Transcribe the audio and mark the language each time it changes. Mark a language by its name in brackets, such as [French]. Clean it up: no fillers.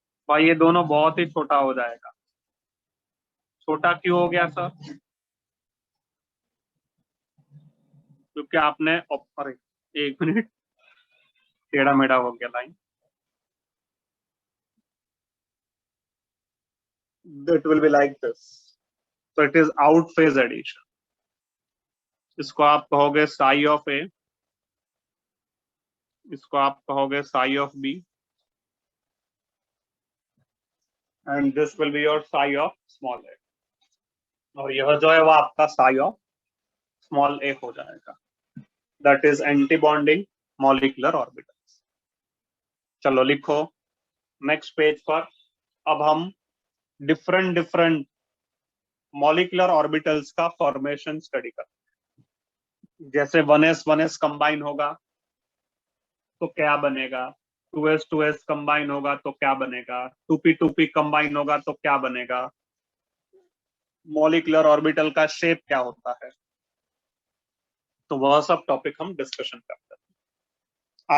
[Hindi] भाई ये दोनों बहुत ही छोटा हो जाएगा। छोटा क्यों हो गया सर? क्योंकि आपने अरे 1 मिनट, टेढ़ा मेढ़ा हो गया line. [English] It will be like this. So it is out phase addition. [Hindi] इसको आप कहोगे [English] psi of A, इसको आप कहोगे psi of B, and this will be your psi of small a. [Hindi] और यह जो है वो आपका psi of small a हो जाएगा. [English] That is anti-bonding molecular orbitals. [Hindi] चलो लिखो नेक्स्ट पेज पर। अब हम डिफरेंट मॉलिक्यूलर ऑर्बिटल्स का फॉर्मेशन स्टडी करते हैं। जैसे 1s कंबाइन होगा तो क्या बनेगा, 2s कंबाइन होगा तो क्या बनेगा, 2p कंबाइन होगा तो क्या बनेगा, मॉलिक्यूलर ऑर्बिटल का शेप क्या होता है, तो वह सब टॉपिक हम डिस्कशन करते हैं।